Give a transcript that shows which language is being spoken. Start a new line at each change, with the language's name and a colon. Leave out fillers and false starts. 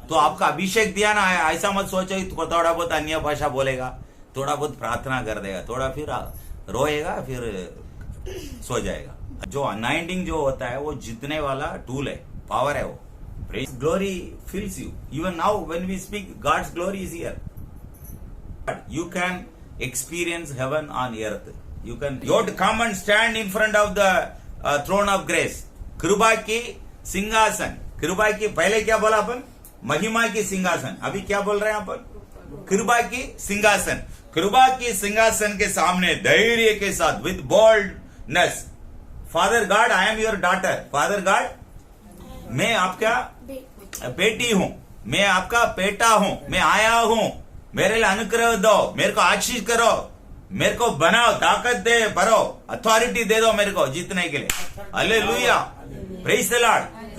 Hindi: तो आपका अभिषेक दिया ना, ऐसा मत सोचो थोड़ा बहुत अन्य भाषा बोलेगा, थोड़ा बहुत प्रार्थना कर देगा, थोड़ा फिर रोएगा, फिर सो जाएगा। जो अनाइंटिंग जो होता है वो जीतने वाला टूल है, पावर है वो।
English: Glory fills you. Even now when we speak God's glory is here. You can experience heaven on earth. You have to come and stand in front of the throne of grace.
Hindi: कृपा की सिंहासन। कृपा की पहले क्या बोला अपन? महिमा की सिंहासन। अभी क्या बोल रहे हैं अपन? कृपा की सिंहासन। कृपा की सिंहासन के सामने धैर्य के साथ
English: With boldness, father God I am your daughter.
Hindi: Father God मैं आपका बेटी हूं, मैं आपका बेटा हूं, मैं आया हूं, मेरे लिए अनुग्रह दो, मेरे को आशीष करो, मेरे को बनाओ, ताकत दे, भरो, अथॉरिटी दे दो मेरे को जीतने के लिए। हालेलुया।
English: Praise the lord.